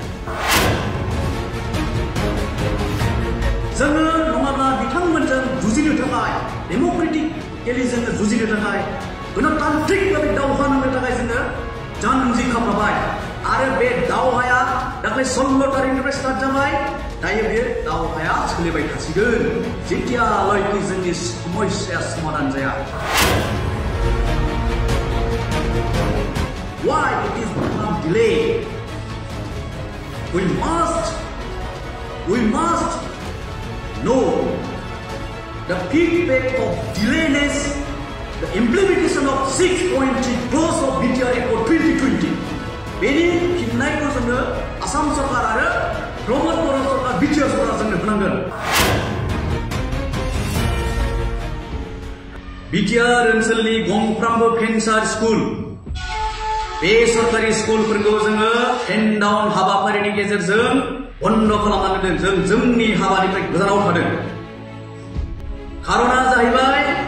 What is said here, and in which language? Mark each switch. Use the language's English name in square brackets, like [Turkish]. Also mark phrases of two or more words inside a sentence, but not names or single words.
[Bodo] जोङो नङाब्ला बिथांमोनजों जुजिनो थाखाय डेम'क्रेटिकेलि जोङो जुजिनो थाखाय गणतान्त्रिक भाबै दावहा नांनो थाखाय जोङो जानजि खाफ्राबाय आरो बे दावहाया दाख्लै 16 तारिखनिफ्राय स्टार्ट जाबाय दायो बे दावहाया सोलिबाय थासिगोन जेतियालागै जोंनि समस्याया समाधान जाया [English] Why it is become delayed? We must know the feedback of delayness, the implementation of 6.3 clause of BTR Accord 2020. [Bodo] बेनि फिननायखौ जोङो आसाम सरकार आरो प्रमद बर' सरकार बिटिआर सरकार जोंनो होनांगोन बिटिआर ओनसोलनि गंफ्रामबो भेन्सार स्कुल बे सरकारि स्कुलफोरखौ जोङो हेन्डडाउन हाबाफारिनि गेजेरजों बन्द खालामनानै दोन जोंनि हाबानिफ्राय गोजानाव थादों खारना जाहैबाय